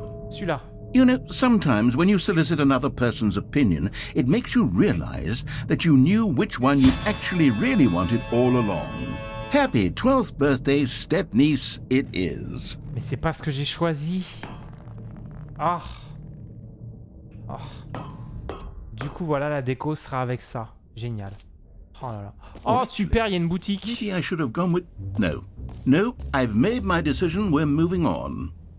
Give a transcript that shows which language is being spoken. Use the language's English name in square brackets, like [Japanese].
[French] Celui-là. [English] You know, sometimes when you solicit another person's opinion, it makes you realize that you knew which one you actually really wanted all along. Happy 12th birthday, step-niece, it is. [French] Mais c'est pas ce que j'ai choisi. Ah. Ah. Du coup, voilà, la déco sera avec ça. Génial. Oh là là. Oh, super, il y a une boutique. [English] Maybe I should have gone with... No. No, I've made my decision, we're moving on.